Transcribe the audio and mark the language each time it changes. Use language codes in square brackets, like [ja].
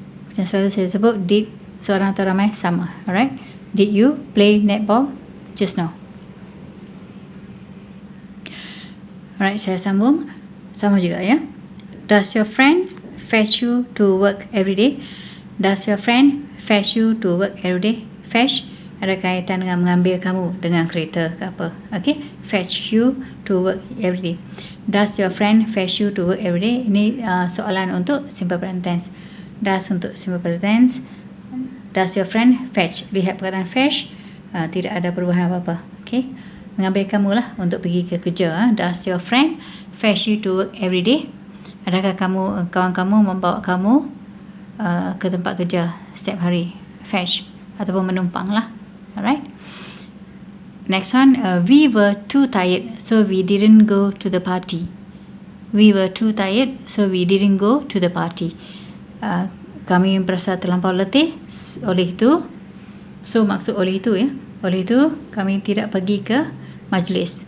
[ms] Macam selalu saya sebut did seorang atau ramai sama. Alright. [en] Did you play netball just now? Alright, [ms] saya sambung. Sama juga ya. [en] Does your friend fetch you to work every day? Does your friend fetch you to work every day? [ms] Fetch ada kaitan dengan mengambil kamu dengan kereta ke apa. [en] Okay, fetch you to work every day. Does your friend fetch you to work every day? [ms] Ini soalan untuk simple present tense. Does untuk simple present tense. [en] Does your friend fetch? [ms] Lihat perkataan fetch, tidak ada perubahan apa-apa. Okay, mengambil kamu lah untuk pergi ke kerja. [en] Does your friend fetch you to work every day? [ms] Adakah kawan kamu membawa kamu ke tempat kerja setiap hari? Fetch ataupun menumpang lah. Alright. [en] Next one, we were too tired, so we didn't go to the party. We were too tired, so we didn't go to the party. [ms] Kami merasa terlampau letih, oleh itu, so maksud oleh itu ya, oleh itu kami tidak pergi ke majlis.